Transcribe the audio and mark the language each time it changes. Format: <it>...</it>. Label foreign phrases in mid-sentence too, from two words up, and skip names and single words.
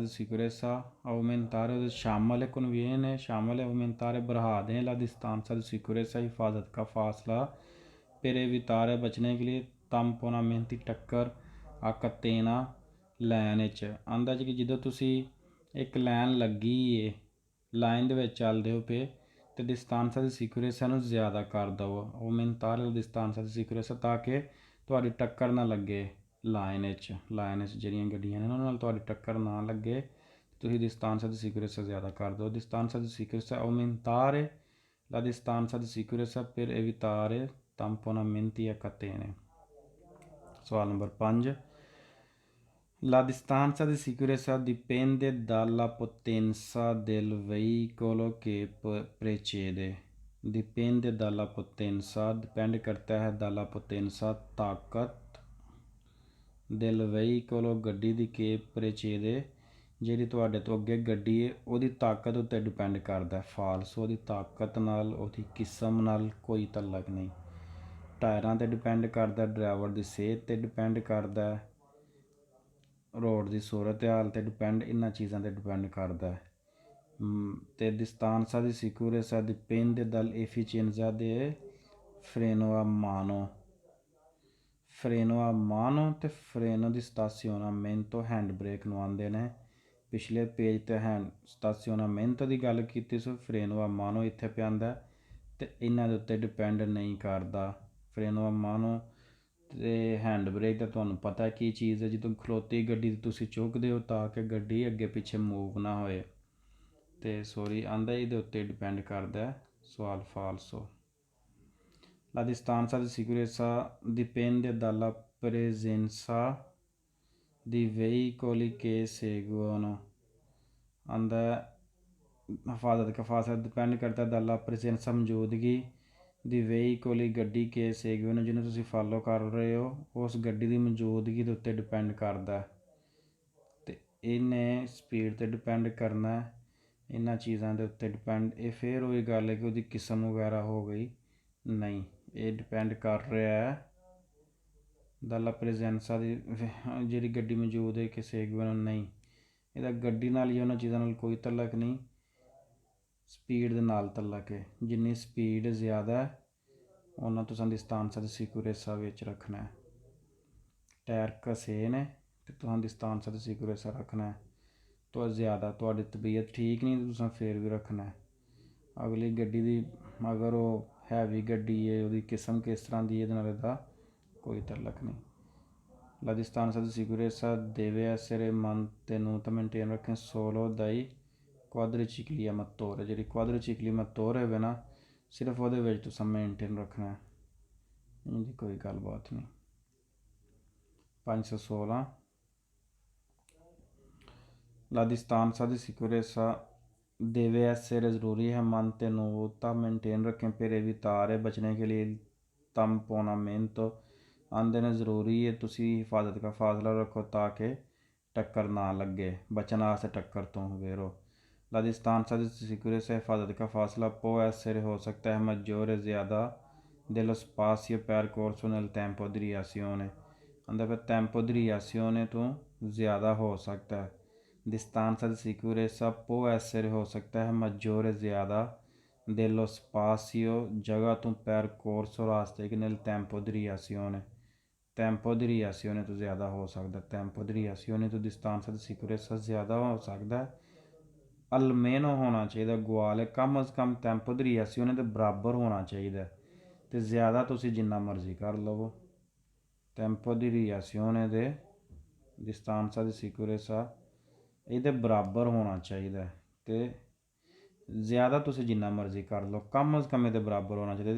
<it>sicurezza aumentare</it> <hi>शामिल है</hi> <pa>conviene</pa> <hi>शामिल है</hi> <pa>aumentare</pa> <hi>बढ़ा दें</hi> <it>la distanza di sicurezza</it> <hi>हिफाजत का फासला</hi> <it>per evitare</it> <hi>बचने के लिए</hi> <pa>tamponamenti टक्कर</pa> <it>a catena</it> <pa>ਲਾਈਨ ਵਿੱਚ ਆਂਦਾ ਜੀ ਕਿ ਜਦੋਂ ਤੁਸੀਂ ਇੱਕ ਲਾਈਨ ਲੱਗੀ ਹੈ ਲਾਈਨ ਦੇ ਵਿੱਚ ਚੱਲਦੇ ਹੋ ਪਏ ਅਤੇ</pa> <it>distanza di sicurezza</it> <pa>ਨੂੰ ਜ਼ਿਆਦਾ ਕਰ ਦਵੋ</pa> <it>aumentare la distanza di sicurezza</it> <pa>ਤਾਂ ਕਿ ਤੁਹਾਡੀ ਟੱਕਰ ਨਾ ਲੱਗੇ ਲਾਈਨ ਵਿੱਚ ਜਿਹੜੀਆਂ ਗੱਡੀਆਂ ਨੇ ਉਹਨਾਂ ਨਾਲ ਤੁਹਾਡੀ ਟੱਕਰ ਨਾ ਲੱਗੇ ਤੁਸੀਂ</pa> <it>distanza di sicurezza</it> <pa>ਜ਼ਿਆਦਾ ਕਰ ਦਿਓ</pa> <it>distanza di sicurezza aumentare la distanza di sicurezza per evitare tamponamenti a catene</it> <pa>ਸਵਾਲ ਨੰਬਰ 5</pa> <it>la distanza di sicurezza dipende dalla potenza del veicolo che precede dipende dalla potenza dipende</it> <hi>करता है</hi> <it>dalla potenza</it> <pa>ਤਾਕਤ</pa> <it>del veicolo</it> <pa>ਗੱਡੀ ਦੀ</pa> <it>che precede</it> <pa>ਜਿਹੜੀ ਤੁਹਾਡੇ ਤੋਂ ਅੱਗੇ ਗੱਡੀ ਹੈ ਉਹਦੀ ਤਾਕਤ ਉੱਤੇ ਡਿਪੈਂਡ ਕਰਦਾ ਫਾਲਸੋ ਉਹਦੀ ਤਾਕਤ ਨਾਲ ਉਹਦੀ ਕਿਸਮ ਨਾਲ ਕੋਈ ਤਾਲੁਕ ਨਹੀਂ ਟਾਇਰਾਂ 'ਤੇ ਡਿਪੈਂਡ ਕਰਦਾ ਡਰਾਈਵਰ ਦੀ ਸਿਹਤ 'ਤੇ ਡਿਪੈਂਡ ਕਰਦਾ ਰੋਡ ਦੀ ਸੂਰਤ ਹਾਲ 'ਤੇ ਡਿਪੈਂਡ, ਇਹਨਾਂ ਚੀਜ਼ਾਂ 'ਤੇ ਡਿਪੈਂਡ ਕਰਦਾ ਹੈ। ਤੇ</pa> <it>distanza di sicurezza dipende dall'efficienza del freno a mano</it> <pa>ਤੇ</pa> <it>freno di stazionamento</it> <pa>handbrake ਨੂੰ ਆਉਂਦੇ ਨੇ। ਪਿਛਲੇ ਪੇਜ 'ਤੇ ਸਟਾਸੀਓਨਾਮੈਂਟੋ ਦੀ ਗੱਲ ਕੀਤੀ ਸੀ,</pa> <it>freno a mano</it> <pa>ਇੱਥੇ ਪਿਆ ਆਉਂਦਾ ਅਤੇ ਇਹਨਾਂ ਦੇ ਉੱਤੇ ਡਿਪੈਂਡ ਨਹੀਂ ਕਰਦਾ।</pa> <it>freno a mano</it> <pa>ਅਤੇ</pa> <en>hand brake</en> <pa>ਦਾ ਤੁਹਾਨੂੰ ਪਤਾ ਕੀ ਚੀਜ਼ ਹੈ। ਜਦੋਂ ਖਲੋਤੀ ਗੱਡੀ ਤੁਸੀਂ ਚੁੱਕਦੇ ਹੋ ਤਾਂ ਕਿ ਗੱਡੀ ਅੱਗੇ ਪਿੱਛੇ ਮੂਵ ਨਾ ਹੋਏ, ਅਤੇ ਸੋਰੀ ਆਂਦਾ ਇਹਦੇ ਉੱਤੇ ਡਿਪੈਂਡ ਕਰਦਾ। ਸਵਾਲ ਫਾਲਸੋ।</pa> <it>La distanza di sicurezza dipende dalla presenza di veicoli che seguono।</it> <pa>आंदा</pa> <hi>हिफाजत का फासला डिपेंड करता है</hi> <pa>दalla presenza मौजूदगी ਦੀ veicoli ਗੱਡੀ ਕੇ seguono ਜਿਹਨੂੰ ਤੁਸੀਂ ਫਾਲੋ ਕਰ ਰਹੇ ਹੋ, ਉਸ ਗੱਡੀ ਦੀ ਮੌਜੂਦਗੀ ਦੇ ਉੱਤੇ ਡਿਪੈਂਡ ਕਰਦਾ। ਅਤੇ ਇਹਨੇ ਸਪੀਡ 'ਤੇ ਡਿਪੈਂਡ ਕਰਨਾ, ਇਹਨਾਂ ਚੀਜ਼ਾਂ ਦੇ ਉੱਤੇ ਡਿਪੈਂਡ। ਇਹ ਫਿਰ ਉਹੀ ਗੱਲ ਹੈ ਕਿ ਉਹਦੀ ਕਿਸਮ ਵਗੈਰਾ ਹੋ ਗਈ, ਨਹੀਂ, ਇਹ ਡਿਪੈਂਡ ਕਰ ਰਿਹਾ ਹੈ ਦalla presenza ਦੀ ਜਿਹੜੀ ਗੱਡੀ ਮੌਜੂਦ ਹੈ ਕਿ seguono ਨਹੀਂ, ਇਹਦਾ ਗੱਡੀ ਨਾਲ ਜਾਂ ਉਹਨਾਂ ਚੀਜ਼ਾਂ ਨਾਲ ਕੋਈ ਤਲਕ ਨਹੀਂ, ਸਪੀਡ ਦੇ ਨਾਲ ਤਲਕ ਹੈ। ਜਿੰਨੀ ਸਪੀਡ ਜ਼ਿਆਦਾ ਉਹਨਾਂ ਤੁਸੀਂ</pa> <it>distanza di sicurezza</it> <pa>ਵਿੱਚ ਰੱਖਣਾ ਹੈ। ਟਾਇਰ ਘਸੇ ਨੇ ਅਤੇ ਤੁਸੀਂ</pa> <it>distanza di sicurezza</it> <pa>ਰੱਖਣਾ ਹੈ। ਤੋਂ ਜ਼ਿਆਦਾ ਤੁਹਾਡੀ ਤਬੀਅਤ ਠੀਕ ਨਹੀਂ ਤਾਂ ਤੁਸੀਂ ਫਿਰ ਵੀ ਰੱਖਣਾ ਹੈ। ਅਗਲੀ ਗੱਡੀ ਦੀ ਅਗਰ ਉਹ ਹੈਵੀ ਗੱਡੀ ਹੈ, ਉਹਦੀ ਕਿਸਮ ਕਿਸ ਤਰ੍ਹਾਂ ਦੀ, ਇਹਦੇ ਨਾਲ ਇਹਦਾ ਕੋਈ ਤਲਕ ਨਹੀਂ।</pa> <it>La distanza di sicurezza deve essere mantenuta, maintain ਰੱਖੇ solo dai quadricicli a motore।</it> <pa>ਜਿਹੜੀ ਕੁਆਦਰੀਚਿਕਲੀ ਮੋਟਰ ਹੋਵੇ ਨਾ, ਸਿਰਫ ਉਹਦੇ ਵਿੱਚ ਤੁਸੀਂ ਮੇਨਟੇਨ ਰੱਖਣਾ, ਇਹਦੀ ਕੋਈ ਗੱਲਬਾਤ ਨਹੀਂ।</pa> <it>516 La distanza di sicurezza deve essere</it> <pa>ਜ਼ਰੂਰੀ ਹੈ</pa> <it>mantenuta,</it> <hi>मेंटेन रखें</hi> <it>per evitare</it> <hi>बचने के लिए tamponamento।</hi> <pa>ਆਂਦੇ ਨੇ ਜ਼ਰੂਰੀ ਹੈ ਤੁਸੀਂ ਹਿਫਾਜ਼ਤ ਦਾ ਫਾਸਲਾ ਰੱਖੋ ਤਾਂ ਕਿ ਟੱਕਰ ਨਾ ਲੱਗੇ, ਬਚਣ ਵਾਸਤੇ ਟੱਕਰ ਤੋਂ ਵੇਰੋ।</pa> <it>La distanza di sicurezza</it> <hi>हिफाजत का फासला</hi> <it>può essere</it> <hi>हो सकता है</hi> <it>maggiore ज़्यादा dello spazio percorso nel tempo di reazione।</it> <hi>आंदा फिर</hi> <it>tempo di reazione</it> <hi>ਤੋਂ ज़्यादा हो सकता है।</hi> <it>distanza di sicurezza può essere</it> <pa>ਹੋ ਸਕਦਾ ਹੈ</pa> <it>maggiore ज़्यादा dello spazio</it> <pa>ਜਗ੍ਹਾ ਤੋਂ</pa> <it>percorso ਰਾਸਤੇ nel tempo di reazione। tempo di reazione</it> <pa>ਤੋਂ ਜ਼ਿਆਦਾ ਹੋ ਸਕਦਾ,</pa> <it>tempo di reazione ਤੋਂ distanza di sicurezza</it> <pa>ਜ਼ਿਆਦਾ ਹੋ ਸਕਦਾ। almeno ਹੋਣਾ ਚਾਹੀਦਾ, ਗੁਆਲ ਹੈ, ਕਮ ਅਜ਼ ਕਮ</pa> <it>tempo di reazione</it> <pa>ਦੇ ਬਰਾਬਰ ਹੋਣਾ ਚਾਹੀਦਾ, ਅਤੇ ਜ਼ਿਆਦਾ ਤੁਸੀਂ ਜਿੰਨਾ ਮਰਜ਼ੀ ਕਰ ਲਵੋ।</pa> <it>tempo di reazione</it> <pa>ਦੇ</pa> <it>distanza di sicurezza</it> <pa>ਇਹਦੇ ਬਰਾਬਰ ਹੋਣਾ ਚਾਹੀਦਾ, ਅਤੇ ਜ਼ਿਆਦਾ ਤੁਸੀਂ ਜਿੰਨਾ ਮਰਜ਼ੀ ਕਰ ਲਓ, ਕਮ ਅਜ਼ ਕਮ ਇਹਦੇ ਬਰਾਬਰ ਹੋਣਾ ਚਾਹੀਦਾ।</pa>